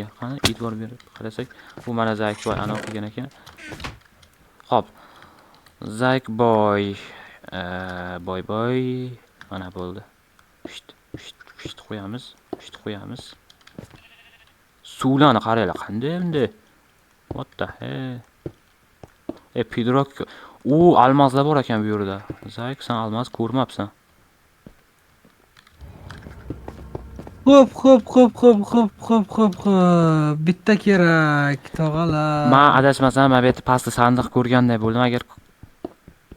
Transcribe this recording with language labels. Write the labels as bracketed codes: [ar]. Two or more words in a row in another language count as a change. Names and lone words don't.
[uz] Qani, e'tibor berib qarasak, bu mana Zayk boy ana qilgan ekan. Hop. Zayk boy. Boy. Mana bo'ldi. Pisht qo'yamiz. Suvlarni qaranglar, qanday endi? [en] What the hell? [uz] Pedroq. Almazlar bor ekan bu yerda. Zayk, sen almaz ko'rmabsan. Xo'p. Bitta kerak, tog'alar. Men adashmasam, men bu yerda pastda sandiq ko'rganday bo'ldim.